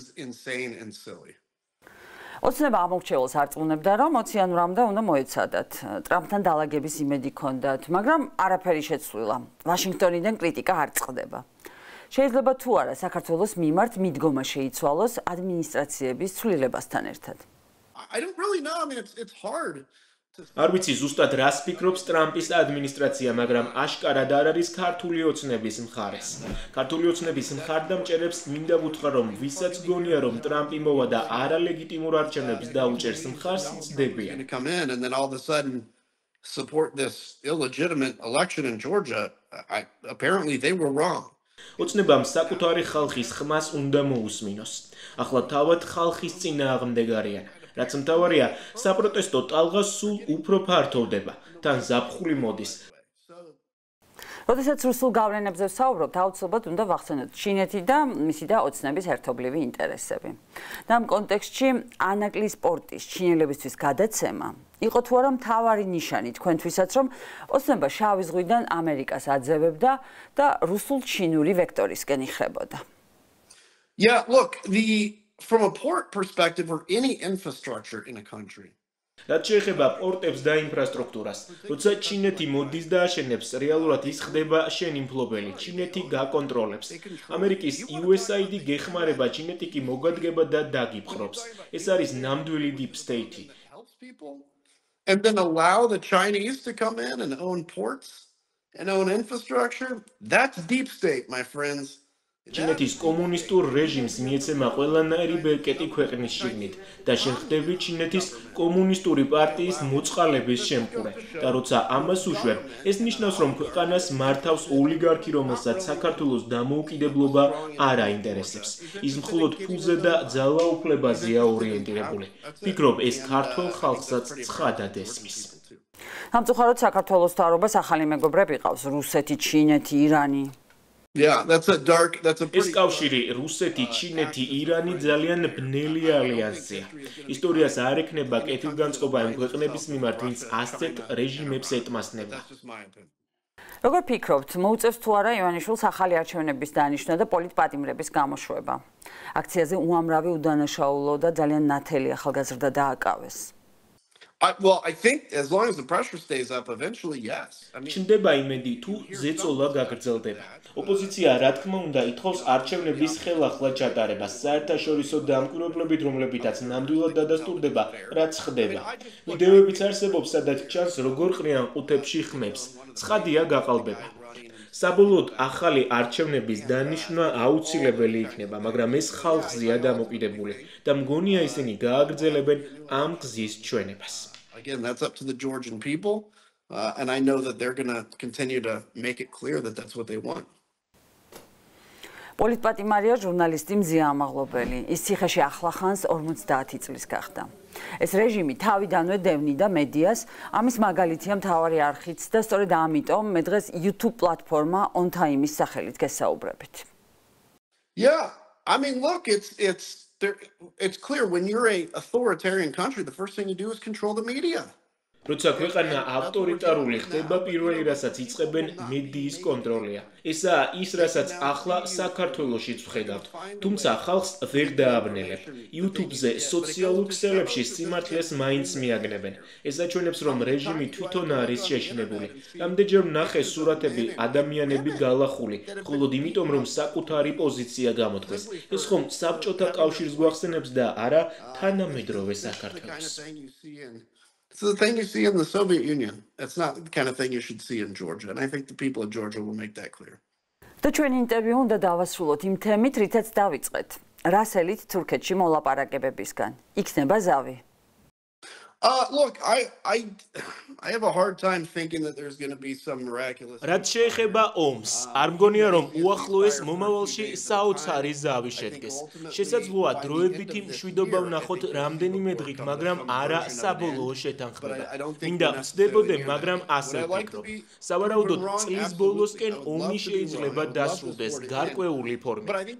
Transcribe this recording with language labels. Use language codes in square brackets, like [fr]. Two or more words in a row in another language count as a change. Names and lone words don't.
[ka] ოცნება ამორჩეულს არწმუნებდა, რომ 20 იანვრამდე უნდა მოეცადათ. ტრამპთან დალაგების იმედი ჰქონდათ, მაგრამ არაფერი შეცვლილა. ვაშინგტონიდან κρიტიკა არ წყდება. შეიძლება თუ არა საქართველოს მიმართ მიდგომა შეიცვალოს ადმინისტრაციების ცვლილებასთან ერთად. [en] I don't really know. I mean, it's hard. [ka] არ ვიცი ზუსტად რას ფიქრობს ტრამპის ადმინისტრაცია, მაგრამ აშკარად არ არის ქართული ოცნების მხარეს. ქართული ოცნების მხარდამჭერებს მინდა ვუთხრა, რომ ვისაც გონია, რომ ტრამპი მოვა და არალეგიტიმურ არჩევნებს დაუჭერს მხარს, ცდებიან. [en] Come in and then all of a sudden support this illegitimate election in Georgia. Apparently they were wrong. [ka] ოცნებამ საკუთარი ხალხის ხმას უნდა მოусმინოს. ახლა თავად ხალხის წინააღმდეგ არიან. რაც მთავარია, საპროტესტო ტალღა სულ უფრო ფართოვდება, თან ზაფხული მოდის. როდესაც რუსულ გავლენებზე ვსაუბრობთ, აუცილებლად უნდა ვახსენოთ ჩინეთი და მისი და ოცნების ერთობლივი ინტერესები. და ამ კონტექსტში ანაკლის პორტის ჩინელებისთვის გადაცემა იყო თუ არა მთავარი ნიშანი თქვენთვისაც, რომ ოცნება შავი ზღვიდან ამერიკას აძევებდა და რუსულ-ჩინური ვექტორისკენ იხრებოდა. [en] Yeah, look, from a port perspective or any infrastructure in a country. [ka] რაც შეეხება პორტებს და ინფრასტრუქტურას, როცა ჩინეთი მოდის და აშენებს, რეალურად ის ხდება შენი მფლობელი. ჩინეთი გაკონტროლებს. ამერიკის USAID გეხმარება, ჩინეთი კი მოგადგება და დაგიპყრობს. ეს არის ნამდვილი [en] deep state. And then allow the Chinese to come in and own ports and own infrastructure. That's deep state, my friends. [ka] ჩინეთის კომუნისტურ რეჟიმს მიეცემა ყველანაირი ბერკეტი ქვეყნის შიგნით და შეხდები ჩინეთის კომუნისტური პარტიის მოწყალების შემყურე და როცა ამას უშვებ, ეს ნიშნავს, რომ ქვეყანას მართავს ოლიგარქი, რომელსაც საქართველოს დამოუკიდებლობა არ აინტერესებს. ის მხოლოდ ფულზე და ძალაუფლებაზეა ორიენტირებული. ფიქრობ, ეს ქართველ ხალხსაც ცხადად ესმის. სამწუხაროდ საქართველოს მთავრობას ახალი მეგობრები ყავს: რუსეთი, ჩინეთი, ირანი. [en] Yeah, that's a [ka] ეს კავშირი რუსეთი, ჩინეთი, ირანი ძალიან ბნელი ალიანსია. ისტორიას არ ექნება კეთილგანწყობა იმ ქვეყნების მიმართ, ვინც ასეთ რეჟიმებს ეტმასნება. როგორ ფიქრობთ, მოუწევს თუ არა ივანიშვილს ახალი არჩევნების დანიშვნა და პოლიტპატიმრების გამოშვება? აქციაზე უამრავი udანაშაულო და ძალიან ნათელი ახალგაზრდა დააკავეს. [en] Well, I think as long as the pressure stays up, eventually, yes. [ka] ჩნდება იმედი, თუ ზეწოლა გაგრძელდება. ოპოზიცია, რა თქმა უნდა, ითხოვს არჩევნების ხელახლა ჩატარებას, საერთაშორისო დამკვირვებლებით, რომლებითაც ნამდვილად დადასტურდება, რაც ხდება. ვიდეოებიც არსებობს, სადაც ჩანს, როგორ ყრიან ყუთებში ხმებს. ცხადია გაყალბება. საბოლოოდ ახალი არჩევნების დანიშვნა აუცილებელი იქნება, მაგრამ ეს ხალხზეა დამოკიდებული და მგონია ისინი გააგრძელებენ ამ გზის ჩვენებას. [en] Again, that's up to the Georgian people. And I know that they're going to continue to make it clear that that's what they want. [ka] პოლიტპატიმარია ჟურნალისტი მზია ამაღლობელი. ის ციხეში ახლახანს 50 წლის გახდა. ეს რეჟიმი თავიდანვე დევნიდა მედიას, ამის მაგალითია მთავარი არხიც და სწორედ ამიტომ მე დღეს YouTube პლატფორმა On Time-ის სახელით გესაუბრებით. [en] Yeah, I mean, look, it's clear when you're an authoritarian country, the first thing you do is control the media. [ka] როცა ქვეყანა ავტორიტარული ხდება, პირველი რასაც იწყებენ მედიის კონტროლია. ესაა ის, რასაც ახლა საქართველოშიც ვხედავთ. თუმცა ხალხს ვერ დააბნელებ. YouTube-ზე სოციალურ ქსელებში სიმართლეს მაინც მიაგნებენ. ეს აჩვენებს, რომ რეჟიმი თვითონ არის შეშინებული. რამდენჯერ ვნახე სურათები ადამიანები გალახული, მხოლოდ იმიტომ, რომ საკუთარი პოზიცია გამოთქვეს. ეს ხომ საბჭოთა კავშირს გვახსენებს და არა თანამედროვე საქართველოს. [en] It's the thing you see in the Soviet Union. It's not the kind of thing you should see in Georgia. And I think the people of Georgia will make that clear. [ka] და ჩვენ ინტერვიუ უნდა დავასრულოთ იმ თემით, რითაც დავიწყეთ. რასელით თურქეთში მოლაპარაკებებისგან. იქნება ზავი? [en] Look, I have a hard time thinking that there's going to be some miraculous. [ka] რაც შეეხება ომს, არ მგონია რომ უახლოეს მომავალში საოცარი ზავი შედგეს. შესაძლოა დროებითი მშვიდობა ვნახოთ რამდენიმე დღით, მაგრამ არა საბოლოო შეთანხმება. მინდა ვცდებოდე, მაგრამ ასე ვფიქრობ. სავარაუდოდ წლის ბოლოსკენ ომი შეიძლება დასრულდეს გარკვეული ფორმით.